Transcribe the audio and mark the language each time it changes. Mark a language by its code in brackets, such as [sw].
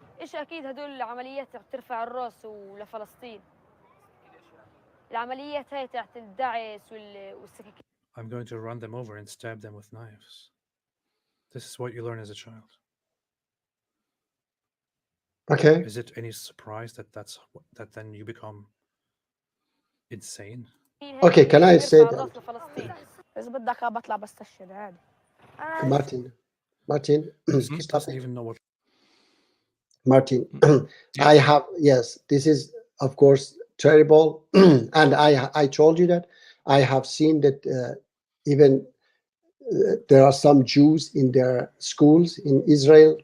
[ar] ايش اكيد هدول العمليات ترفع الراس ولفلسطين. العمليات هاي تاعت الدعس والسكاكين. [en] I'm going to run them over and stab them with knives. This is what you learn as a child. Okay. Is it any surprise that then you become insane? Okay, can I say that? [ar] إذا بدك بطلع بستشهد عادي. [en] Martin, doesn't even know what. Martin, I have, yes, this is of course terrible, and I told you that I have seen that even there are some Jews in their schools in Israel.